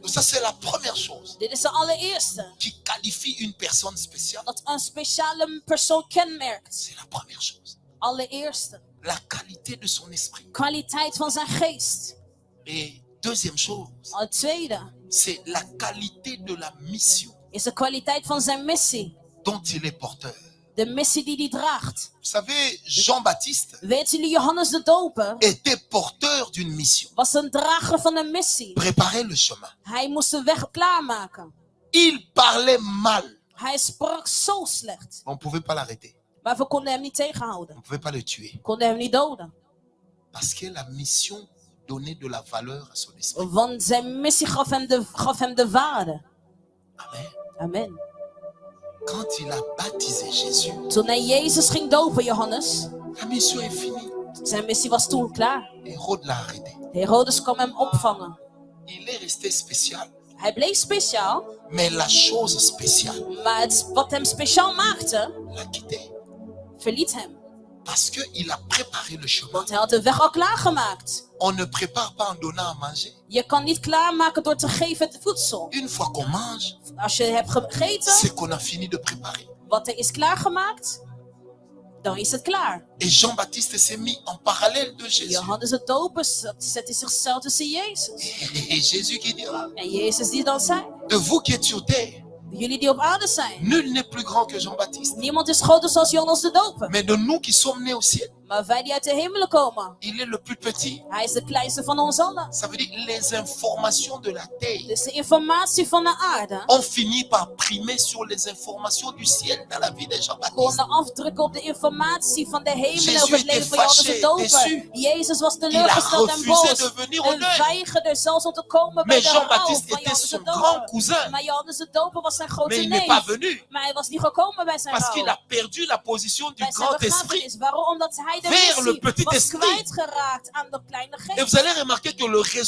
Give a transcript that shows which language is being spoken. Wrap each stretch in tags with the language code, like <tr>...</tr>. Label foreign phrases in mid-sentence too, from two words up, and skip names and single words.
<fr>Donc ça, c'est la première chose</fr> <nl>Dit is de allereerste.</nl> <fr>qui qualifie une personne spéciale.</fr> <nl>Dat een speciale persoon kenmerkt.</nl> <fr>C'est la première chose.</fr> <nl>Allereerste.</nl> <fr>La qualité de son esprit.</fr> <nl>Kwaliteit van zijn geest.</nl> <fr>Et deuxième chose,</fr> <nl>Al tweede</nl> <fr>c'est la qualité de la mission</fr> <nl>is de kwaliteit van zijn missie.</nl> <fr>dont il est porteur.</fr> <nl>De missie die hij draagt.</nl> <fr>Vous savez, Jean-Baptiste</fr> <nl>Weten jullie, Johannes de Doper</nl> <fr>était porteur d'une mission.</fr> <nl>was een drager van een missie.</nl> <fr>Préparer le chemin.</fr> <nl>Hij moest de weg klaarmaken.</nl> <fr>Il parlait mal.</fr> <nl>Hij sprak zo slecht.</nl> <fr>On ne pouvait pas l'arrêter.</fr> <nl>Maar we konden hem niet tegenhouden.</nl> <fr>On ne pouvait pas le tuer.</fr> <nl>We konden hem niet doden.</nl> <fr>Parce que la mission donnait de la valeur à son esprit.</fr> <nl>Want zijn missie gaf hem de waarde.</nl> <fr>Amen.</fr> <nl>Amen.</nl> <fr>Quand il a baptisé Jésus,</fr> <nl>Toen hij Jezus ging dopen, Johannes,</nl> <fr>la mission est finie.</fr> <nl>zijn missie was toen klaar.</nl> <fr>Hérode l'a arrêté.</fr> <nl>Herodes kwam hem opvangen.</nl> <fr>Il est resté spécial.</fr> <nl>Hij bleef speciaal,</nl> <fr>Mais la chose spéciale</fr> <nl>maar wat hem speciaal maakte,</nl> <fr>l'a quitté.</fr> <nl>verliet hem.</nl> <fr>Parce qu'il a préparé le chemin.</fr> <nl>Want hij had de weg al klaargemaakt.</nl> <fr>On ne prépare pas en donnant à manger.</fr> <nl>Je kan niet klaarmaken door te geven het voedsel.</nl> <fr>Une fois qu'on mange,</fr> <nl>Als je hebt gegeten,</nl> <fr>c'est qu'on a fini de préparer.</fr> <nl>wat er is klaargemaakt, dan is het klaar.</nl> <fr>Et Jean-Baptiste s'est mis en parallèle de Jésus.</fr> <nl>Johannes de Doper zette zichzelf tussen Jezus.</nl> <fr>Et Jésus qui dira,</fr> <nl>En Jezus die dan zei,</nl> <fr>de vous qui êtes sur terre,</fr> <nl>jullie die op aarde zijn.</nl> <fr>nul n'est plus grand que Jean-Baptiste.</fr> <nl>Niemand is groter zoals Johannes de Doper.</nl> <fr>Mais de nous qui sommes nés au ciel,</fr> <nl>Maar wij die uit de hemelen komen,</nl> <fr>il est le plus petit.</fr> <nl>hij is de kleinste van ons allen.</nl> <fr>Ça veut dire les informations de la terre</fr> <nl>Dus de informatie van de aarde</nl> <fr>ont fini par primer sur les informations du ciel dans la vie de Jean-Baptiste.</fr> <nl>konden afdrukken op de informatie van de hemelen</nl> <fr>Jésus</fr> <nl>over het leven</nl> <fr>était</fr> <nl>van Johannes de</nl> <fr>fâché,</fr> <nl>Doper.</nl> <fr>déçu.</fr> <nl>Jezus was</nl> <fr>Il a</fr> <nl>teleurgesteld en</nl> <fr>refusé</fr> <nl>boos.</nl> <fr>de venir au</fr> <nl>En</nl> <fr>deuil.</fr> <nl>weigerde zelfs om te komen bij</nl> <fr>Mais</fr> <nl>de rouw</nl> <fr>Jean-Baptiste</fr> <nl>van</nl> <fr>était</fr> <nl>Johannes de</nl> <fr>son grand</fr> <nl>Doper.</nl> <fr>cousin.</fr> <nl>Maar Johannes de Doper was zijn grote</nl> <fr>Mais il n'est pas</fr> <nl>neef.</nl> <fr>venu</fr> <nl>Maar hij was niet gekomen bij zijn</nl> <fr>parce</fr> <nl>rouw.</nl> <fr>qu'il a perdu la position du</fr> <nl>Bij zijn</nl> <fr>grand esprit.</fr> <nl>begrafenis. Waarom? Omdat hij de</nl> <fr>Vers le</fr> <nl>missie</nl> <fr>petit</fr> <nl>was</nl> <fr>esprit.</fr> <nl>kwijtgeraakt aan de kleine</nl> <fr>Et</fr> <nl>geest.</nl> <fr>vous allez remarquer que le réseau</fr>